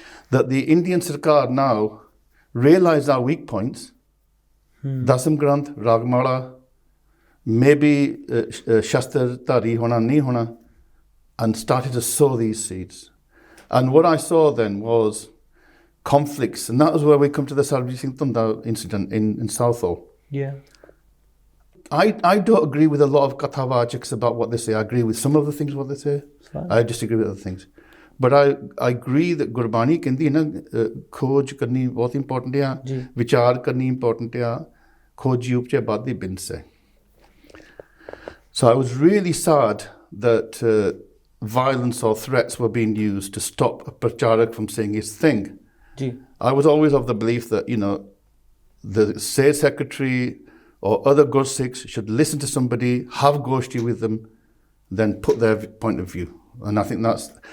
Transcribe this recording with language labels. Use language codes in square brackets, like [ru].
[en] That the Indian Sarkar now realised our weak points, Dasam Granth, Ragmala, maybe Shastra Tari Hona, Nahi Hona, and started to sow these seeds. And what I saw then was conflicts, and that was where we come to the Sarabjit Singh Tunda incident in Southall. Yeah. I don't agree with a lot of Kathavajaks about what they say. I agree with some of the things what they say. Fine. I disagree with other things. [hi] But I agree that Gurbani कहती है ना खोज करनी बहुत important है, जी. विचार करनी important है, खोज उपजे बादी बिन से. [en] So I was really sad that violence or threats were being used to stop a pracharak from saying his thing. Ji. I was always of the belief that, the state secretary or other Gursikhs should listen to somebody, have goshti with them, then put their point of view. And I think that's...